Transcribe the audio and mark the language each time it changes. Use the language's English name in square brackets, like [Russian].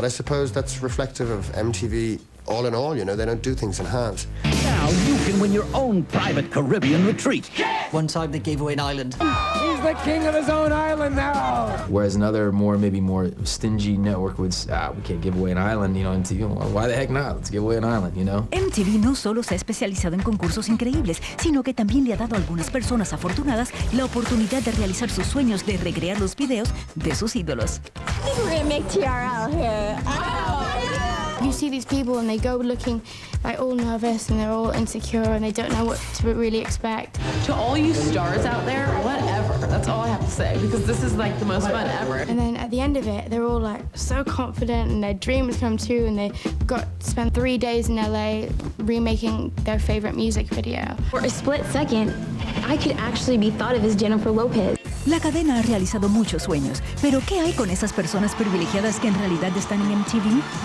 [English] But I suppose that's reflective of MTV all in all, you know, they don't do things in halves. Now you can win your own private Caribbean retreat. One time they gave away an island. He's the king of his own island now. Whereas another maybe more stingy network would say, we can't give away an island, you know, MTV. Well, why the heck not? Let's give away an island, you know? [Spanish] MTV no solo se ha especializado en concursos increíbles, sino que también le ha dado a algunas personas afortunadas la oportunidad de realizar sus sueños de recrear los videos de sus ídolos. [English] I think we're gonna make TRL here. You see these people and they go looking like all nervous and they're all insecure and they don't know what to really expect. To all you stars out there, whatever. That's all I have to say because this is like the most fun ever. And then at the end of it, they're all like so confident and their dreams come true and they got to spend 3 days in LA remaking their favorite music video. For a split second, I could actually be thought of as Jennifer Lopez. [Spanish] La cadena ha realizado muchos sueños, pero ¿qué hay con esas personas privilegiadas que en realidad están en MTV?